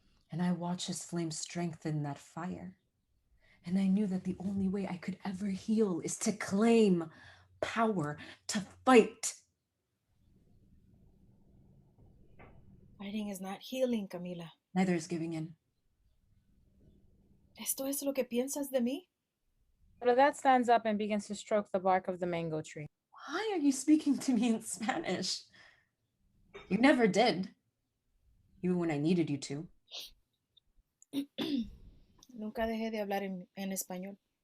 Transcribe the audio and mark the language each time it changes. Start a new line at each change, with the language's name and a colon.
English: And I watched his flame strengthen that fire. And I knew that the only way I could ever heal is to claim power, to fight. Fighting is not healing, Camila. Neither is giving in.
Spanish: ¿Esto es lo que piensas de mí?
English: Soledad stands up and begins to stroke the bark of the mango tree. Why are you speaking to me in Spanish? You never did. Even when I needed you to.
Spanish: Nunca dejé de hablar en español.